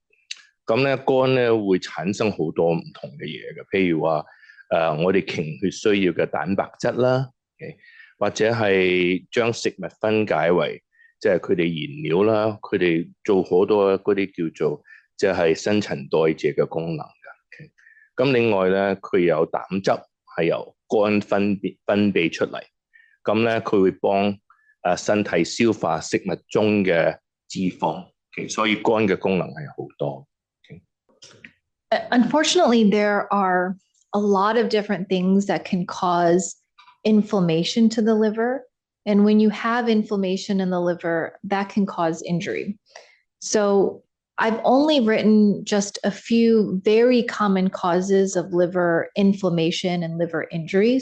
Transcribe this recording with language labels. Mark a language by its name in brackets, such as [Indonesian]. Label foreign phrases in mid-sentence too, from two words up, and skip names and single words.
[Cantonese] 咁咧肝咧會產生好多唔同嘅嘢嘅，譬如話我哋凝血需要嘅蛋白質啦，或者係將食物分解為即係佢哋燃料啦，佢哋做好多嗰啲叫做即係新陳代謝嘅功能嘅。咁另外咧，佢有膽汁係由肝分泌出嚟，咁咧佢會幫身體消化食物中嘅脂肪，所以肝嘅功能係好多。 [English] Unfortunately, there are a lot of different things that can cause inflammation to the liver. And when you have inflammation in the liver, that can cause injury. So I've only written just a few very common causes of liver inflammation and liver injury.